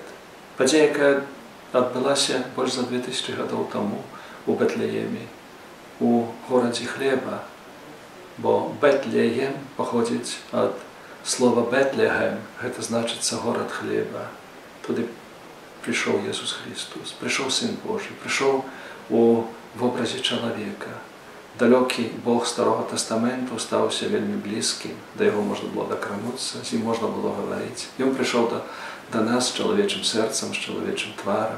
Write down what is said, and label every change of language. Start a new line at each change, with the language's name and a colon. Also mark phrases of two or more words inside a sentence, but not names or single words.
Belarusian: Падзея, якая адбылася больш за 2000 гадоў таму у Бэтлееме, у горадзе хлеба, бо Бэтлеем паходзіць ад слова Бэтлеhem, гэта значыцца горад хлеба.
Russian: Туды пришел Иисус Христос, пришел Сын Божий, пришел у образе человека. Далекий Бог Старого Тестаменту стался вельми близким, до Его можно было докрануться, с Ним можно было говорить. И Он пришел до нас с человечим сердцем, с человечим тваром.